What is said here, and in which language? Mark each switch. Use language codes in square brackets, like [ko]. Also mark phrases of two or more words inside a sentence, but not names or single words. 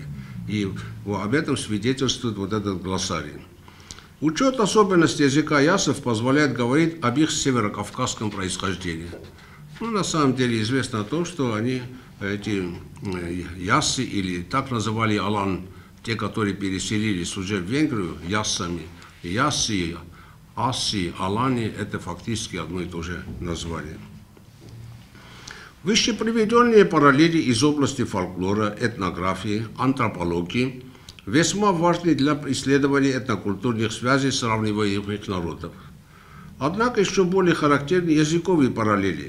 [ru] И об этом свидетельствует вот этот глоссарий. Учет особенностей языка яссов позволяет говорить об их северокавказском происхождении. Ну, на самом деле известно о том, что они, эти яссы, или так называли алан, те, которые переселились уже в Венгрию, яссами, яссы, асси, алани, это фактически одно и то же название. Выше приведенные параллели из области фольклора, этнографии, антропологии весьма важны для исследования этнокультурных связей сравниваемых народов. Однако еще более характерны языковые параллели.